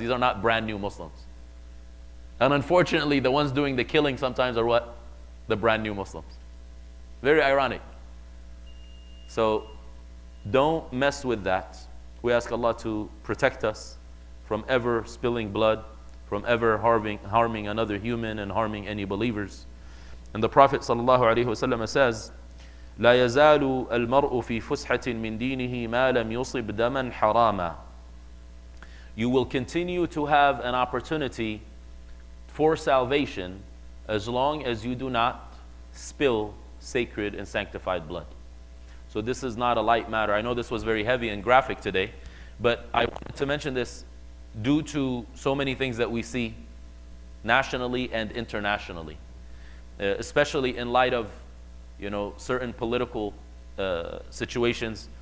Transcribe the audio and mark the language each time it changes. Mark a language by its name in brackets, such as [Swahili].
[English] These are not brand new Muslims. And unfortunately, the ones doing the killing sometimes are what? The brand new Muslims. Very ironic. So, don't mess with that. We ask Allah to protect us from ever spilling blood, from ever harming another human and harming any believers. And the Prophet ﷺ says, [Arabic] لا يزال المرء في فسحة من دينه ما لم يصب دما حراما. [English] You will continue to have an opportunity for salvation as long as you do not spill sacred and sanctified blood. So this is not a light matter. I know this was very heavy and graphic today, but I wanted to mention this due to so many things that we see nationally and internationally, especially in light of certain political situations.